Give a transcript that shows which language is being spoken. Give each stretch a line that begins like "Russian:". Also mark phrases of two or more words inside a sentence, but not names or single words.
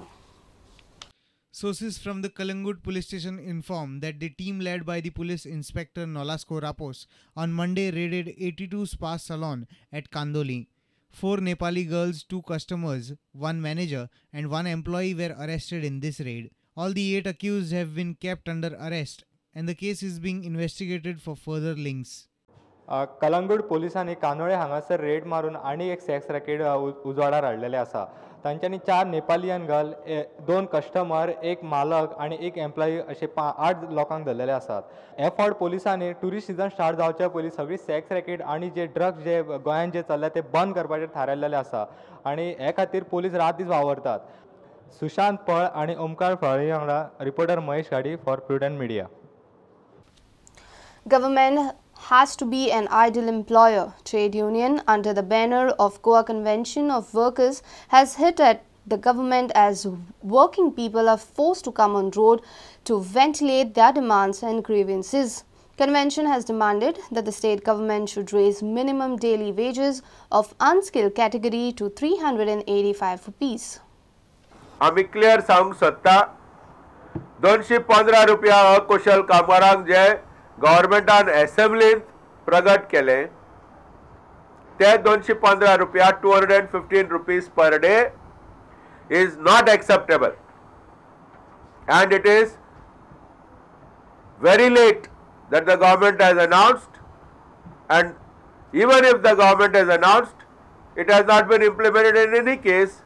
English: Sources from the Calangute Police Station inform that the team led by the Police Inspector Nolasco Rapos on Monday raided 82 spa salon at Candolim. 4 Nepali girls, 2 customers, 1 manager and 1 employee were arrested in this raid. All the 8 accused have been kept under arrest and the case is being investigated for further links.
Konkani: कलंगूट पोलिसांनी कानोळे हांगासर रेड मारून आणि एक
English: sex racket
Konkani: उजवाडार हाडलेले आसा. तांच्यांनी 4
English: Nepalian girl,
Konkani: 2 कस्टमर, 1 मालक आणि 1 एम्प्लॉई असे 8 लोकांक धरलेले आसात. हे फावट पोलिसांनी
English: tourist season start
Konkani: जावचे पयलीं सगळी
English: sex racket
Konkani: आणि जे ड्रग्स जे गोंयांत जे चल्ले ते बंद करपाचेर थारायलेले आसा आणि हे खातीर पोलीस रात दीस वावरतात. सुशांत पळ आणि ओमकार फळी वांगडा रिपोर्टर महेश गाडी फॉर प्रुडंट मीडिया.
English: Government has to be an ideal employer. Trade union under the banner of Goa Convention of Workers has hit at the government as working people are forced to come on road to ventilate their demands and grievances. Convention has demanded that the state government should raise minimum daily wages of unskilled category to 385 rupees.
Konkani: आम्ही क्लियर सांगूंक सोदता 215 रुपया अकुशल कामगारांक जे गव्हर्मेंटान असेंब्लींत प्रगट केले ते 215 रुपया
English: 215 rupees per day is not acceptable and it is very late that the government has announced, and even if the government has announced, it has not been implemented in any case.